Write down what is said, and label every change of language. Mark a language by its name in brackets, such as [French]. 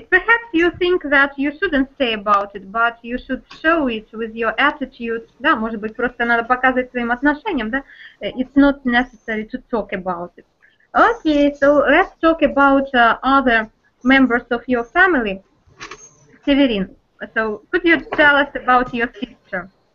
[English] Perhaps you think that you shouldn't say about it, but you should show it with your attitude. [Russian] Да, может быть, просто надо показывать своим отношением, да? [English] It's not necessary to talk about it. Okay, so let's talk about other members of your family. Severin, so could you tell us about your sister?